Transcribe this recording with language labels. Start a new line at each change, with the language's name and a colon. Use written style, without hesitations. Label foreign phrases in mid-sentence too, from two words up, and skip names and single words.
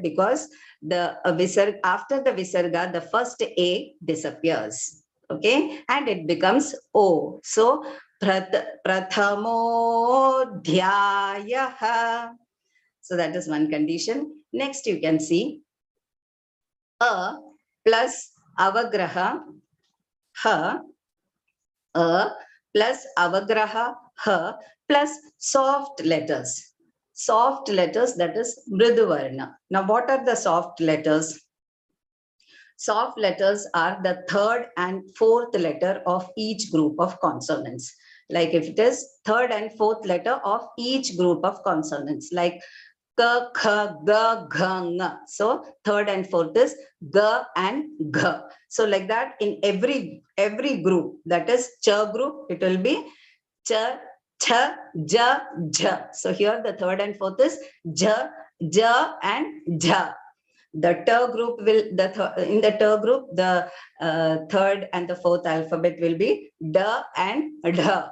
English: Because the visarga, after the visarga, the first A disappears. Okay, and it becomes O. So prathamodhyayaha. So that is one condition. Next, you can see a plus avagraha ha, a plus avagraha ha plus soft letters. Soft letters, that is mriduvarna. Now, what are the soft letters? Soft letters are the third and fourth letter of each group of consonants. Like if it is third and fourth letter of each group of consonants, like ka, kha, ga, gha, nga. So third and fourth is ga and gha. So like that in every group, that is cha group, it will be cha, cha, ja, ja. So here the third and fourth is ja, ja and ja. The ter group will, in the ter group, the third and the fourth alphabet will be da and dha.